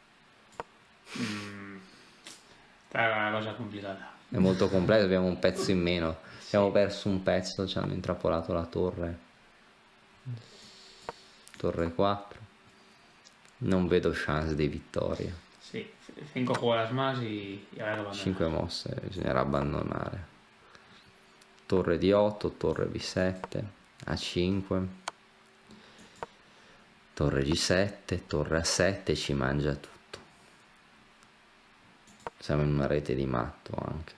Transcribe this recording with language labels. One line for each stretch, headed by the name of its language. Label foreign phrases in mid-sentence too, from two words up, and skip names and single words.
Spanish: Está la cosa complicata.
Italian: È molto complesso, abbiamo un pezzo in meno. Abbiamo perso un pezzo, ci hanno intrappolato la torre. Torre 4. Non vedo chance di vittoria.
Spanish: Sí. 5 jugadas más y habrá que abandonar.
Italian: 5 mosse, bisognerà abbandonare. Torre di 8, torre B7, A5, torre G7, torre A7, ci mangia tutto. Siamo in una rete di matto anche.